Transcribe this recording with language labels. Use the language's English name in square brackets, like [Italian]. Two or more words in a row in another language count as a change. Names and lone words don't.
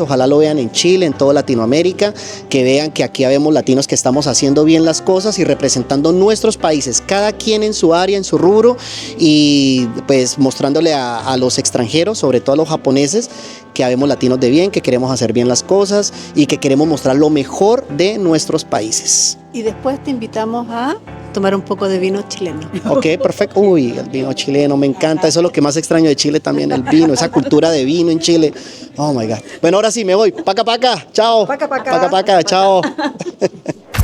[Spanish] Ojalá lo vean en Chile, en toda Latinoamérica. Que vean que aquí habemos latinos que estamos haciendo bien las cosas y representando nuestros países, cada quien en su área, en su rubro, y pues mostrándole a los extranjeros, sobre todo a los japoneses, que habemos latinos de bien, que queremos hacer bien las cosas y que queremos mostrar lo mejor de nuestros países. Y después te invitamos a tomar un poco de vino chileno. Ok, perfecto. Uy, el vino chileno, me encanta. Eso es lo que más extraño de Chile también, el vino, esa cultura de vino en Chile. [English] Oh my God. [Spanish] Bueno, ahora sí me voy. Paca, paca. Chao. Paca, paca. Paca, paca. Chao.